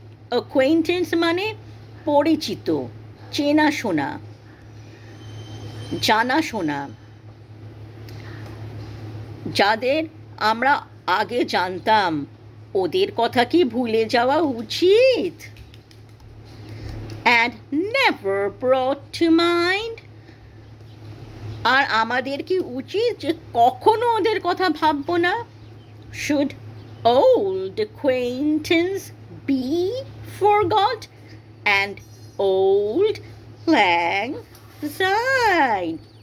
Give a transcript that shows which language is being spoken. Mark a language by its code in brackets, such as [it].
[bn] Acquaintance মানে পরিচিত, চেনাশোনা, জানাশোনা, যাদের আমরা আগে জানতাম, ওদের কথা কি ভুলে যাওয়া উচিত? [en] And never brought to mind? [bn] আর আমাদের কি উচিত যে কখনো ওদের কথা ভাববো না? [en] Should old acquaintance be forgot? And old lang syne.